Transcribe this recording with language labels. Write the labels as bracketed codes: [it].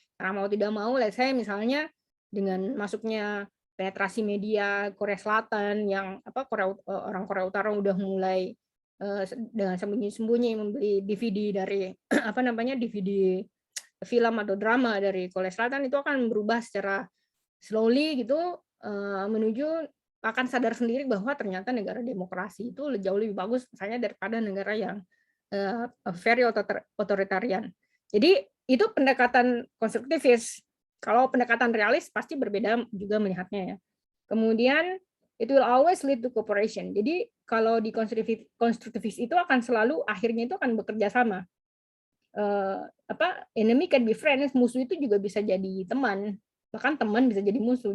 [id] Karena mau tidak mau, saya misalnya dengan masuknya penetrasi media Korea Selatan yang orang Korea Utara udah mulai dengan sembunyi-sembunyi membeli DVD dari DVD film atau drama dari Korea Selatan itu akan berubah secara slowly gitu menuju akan sadar sendiri bahwa ternyata negara demokrasi itu jauh lebih bagus misalnya daripada negara yang [en] very authoritarian. [id] Jadi itu pendekatan konstruktivis. Kalau pendekatan realis pasti berbeda juga melihatnya ya. Kemudian [en] it will always lead to cooperation. [id] Jadi kalau di konstruktivis itu akan selalu akhirnya itu akan bekerja sama. [en] Enemy can be friends, [id] musuh itu juga bisa jadi teman, bahkan teman bisa jadi musuh.